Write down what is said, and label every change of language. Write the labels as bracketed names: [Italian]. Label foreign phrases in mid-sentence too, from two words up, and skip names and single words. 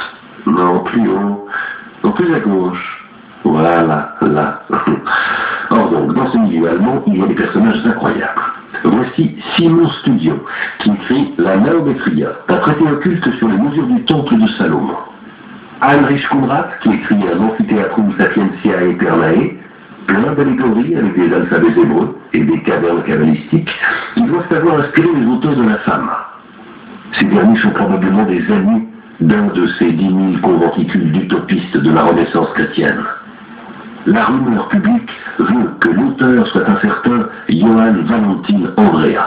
[French] Non, plus haut. Non, plus à gauche. Voilà, là. Or donc, dans ce milieu allemand, il y a des personnages incroyables. Voici Simon Studio, qui écrit La Naométria, un traité occulte sur les mesures du temple de Salomon. Heinrich Kunrad, qui écrit un amphithéâtrum sapientiae aeternae, plein d'allégories avec des alphabets hébreux et des cavernes kabbalistiques, qui doivent avoir inspiré les auteurs de la femme. Ces derniers sont probablement des amis d'un de ces 10 000 conventicules d'utopistes de la Renaissance chrétienne. La rumeur publique veut que l'auteur soit un certain Johann Valentin Andrea.